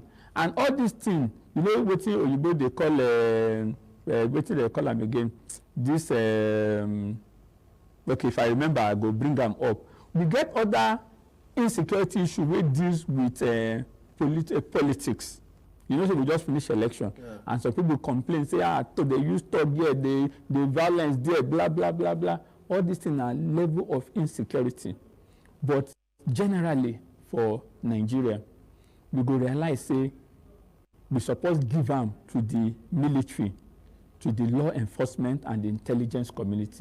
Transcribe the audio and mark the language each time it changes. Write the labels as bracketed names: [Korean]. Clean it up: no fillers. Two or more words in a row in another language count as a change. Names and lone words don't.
[Nigerian Pidgin] And all these things, you know, wetin Oyibo they call, wetin they call them again? This, okay, if I remember, I go bring them up. We get other insecurity issue wey deals with politics. You know, so we just finish election, and some people complain, say, they use talk here, the violence there, blah, blah, blah, blah. All these things are level of insecurity. But generally, for Nigeria, we go realize, say, we suppose give am to the military, to the law enforcement and the intelligence community.